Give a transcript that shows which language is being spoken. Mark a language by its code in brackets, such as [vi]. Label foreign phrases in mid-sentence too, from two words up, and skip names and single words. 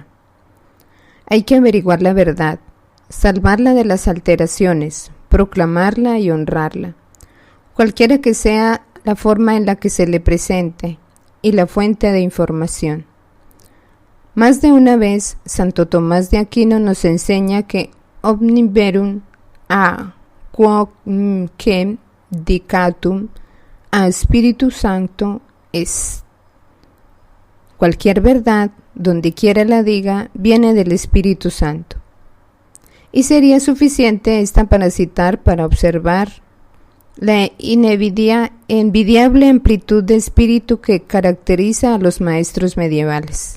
[es] Hay que averiguar la verdad, salvarla de las alteraciones, proclamarla y honrarla, cualquiera que sea la forma en la que se le presente y la fuente de información. Más de una vez, Santo Tomás de Aquino nos enseña que [la] omni verum a quoque dicatum a Spiritu Sancto est. [es] Cualquier verdad, donde quiera la diga, viene del Espíritu Santo. Y sería suficiente esta para citar, para observar la envidiable amplitud de espíritu que caracteriza a los maestros medievales.